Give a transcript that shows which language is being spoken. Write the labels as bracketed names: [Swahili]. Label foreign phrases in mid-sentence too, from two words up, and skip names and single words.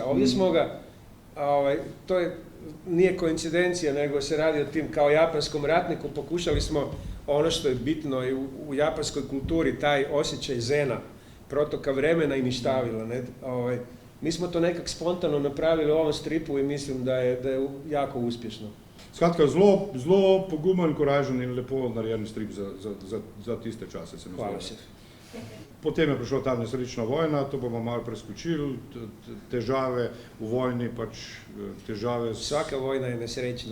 [Croatian] Ovdje smo ga, nije koincidencija, nego se radi o tim kao japanskom ratniku, pokušali smo ono što je bitno i u japanskoj kulturi, taj osjećaj zena, protoka vremena i ništavila. Mi smo to nekak spontano napravili u ovom stripu i mislim da je jako uspješno. [Slovenian] Skratka, zelo pogumen, koražen in lepo narejen strip za tiste čase, se mi zdi. Hvala se. Potem je prišla ta nesrečna vojna, to bomo malo preskočili, težave v vojni, pač težave... Vsaka vojna je nesrečna.